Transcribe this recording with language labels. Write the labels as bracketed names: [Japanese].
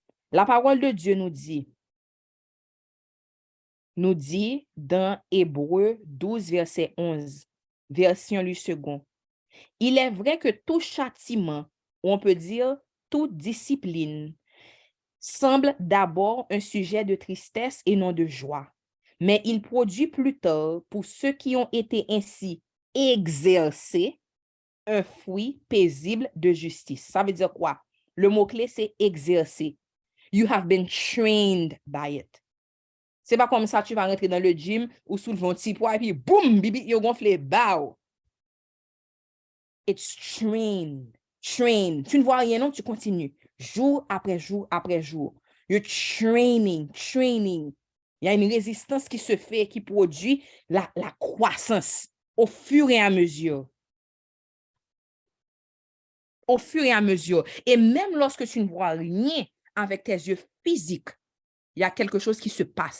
[French] La parole de Dieu nous dit dans Hébreux 12, verset 11, version lu second, il est vrai que tout châtiment, ou on peut dire toute discipline, semble d'abord un sujet de tristesse et non de joie, mais il produit plus tard, pour ceux qui ont été ainsi exercés, un fruit paisible de justice. Ça veut dire quoi? Le mot-clé, c'est exercer. [English] You have been trained by it. [French] C'est pas comme ça, tu vas rentrer dans le gym ou soulever un petit poids et puis boum, bibi, yo gonflé, bao. [English] It's trained. Train. [French] Tu ne vois rien, non? Tu continues. Jour après jour après jour. [English] You're training, training. [French] Il y a une résistance qui se fait, qui produit la croissance au fur et à mesure. Au fur et à mesure. Et même lorsque tu ne vois rien avec tes yeux physiques, il y a quelque chose qui se passe.